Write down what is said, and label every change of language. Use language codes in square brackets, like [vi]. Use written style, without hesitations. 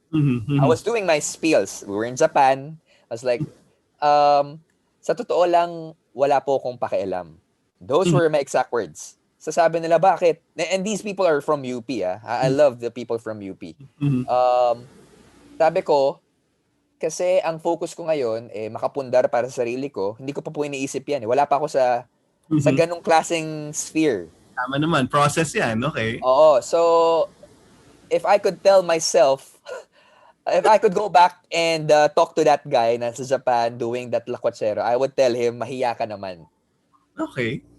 [en] I was doing my spiels. We were in Japan. I was like, [tl] sa totoo lang, wala po akong pakialam. [en] Those were my exact words. [tl] Sasabi nila, bakit? [en] And these people are from UP. I love the people from UP. [tl] Sabi ko, Kasi ang focus ko ngayon, makapundar para sa sarili ko. Hindi ko pa po iniisip yan. Wala pa ako sa ganung klaseng sphere. Tama naman, process yan, okay? Oo. [en] So, if I could tell myself, if I could go back and talk to that guy na sa Japan doing that lakwatsero, I would tell him, [tl] mahiya ka naman. [en] Okay.